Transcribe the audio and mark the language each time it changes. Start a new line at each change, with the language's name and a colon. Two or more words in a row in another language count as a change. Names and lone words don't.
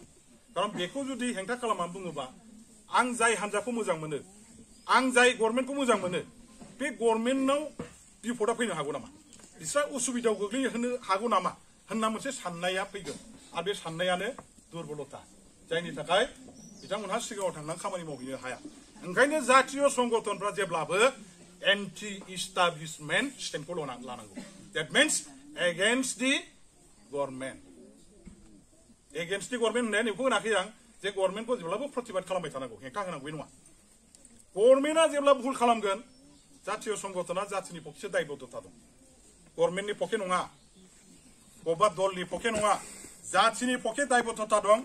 Bodo: खारन बेखौ जुदि हेंथा खालामनानै बुङोबा आं जाय हान्जाखौ मोजां मोनो, आं जाय गभर्नमेन्टखौ मोजां मोनो, बे गभर्नमेन्टनाव बिपदा फैनो हागौ नामा, बिस्रा उसुबिदायाव गोग्लैहोनो हागौ नामा होनना मोनसे साननाया फैगोन। आरो बे साननायानो दुर्बलता, जायनि थाखाय बिथांमोनहा सिगाङाव थांनानै खामानि मावहैनो हाया। ओंखायनो जातीय संगठनफ्रा जेब्लाबो
English: anti establishment standखौ
Bodo: लानांगौ।
English: That means against the government. Against the government
Bodo: होननाया नोंखौ होनाखै आं जे गभर्नमेन्टखौ जेब्लाबो प्रतिबाद खालामबाय थानांगौ, हेंथा होनांगौ बे नङा। गभर्नमेन्टआ जेब्ला भुल खालामगोन जातीय संगठना जातिनि पक्षे दायबद्धता दं। गभर्नमेन्टनि पक्षे नङा, बबेबा दलनि पक्षे नङा, जातिनि पक्षे दायबद्धता दं।